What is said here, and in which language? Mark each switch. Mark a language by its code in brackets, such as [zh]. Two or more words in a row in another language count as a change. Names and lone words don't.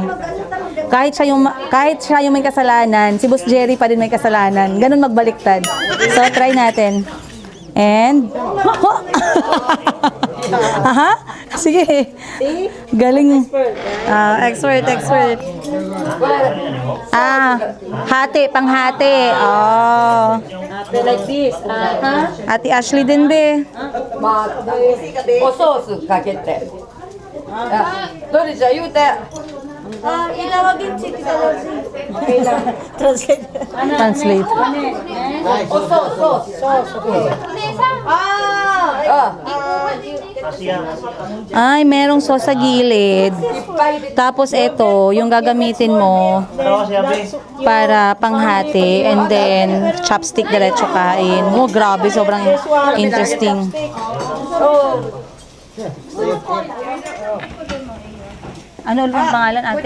[tl] Kahit siya yung may kasalanan, si Boss Jerry pa din may kasalanan. Ganun magbaliktad. So try natin. And, aha, sige. Galing. Expert. Hati, panghati. Oh. [en] Like this. [tl] Ate Ashley din, be. [ja] おソースかけて。どれじゃ言うて。 [en] Translate. [ja] おソース。 [tl] Ay, merong sauce sa gilid. Tapos ito, yung gagamitin mo para panghati [en] and then chopstick [tl] diretso kain. Oh, grabe, sobrang interesting. Ano ulit ang pangalan, ate?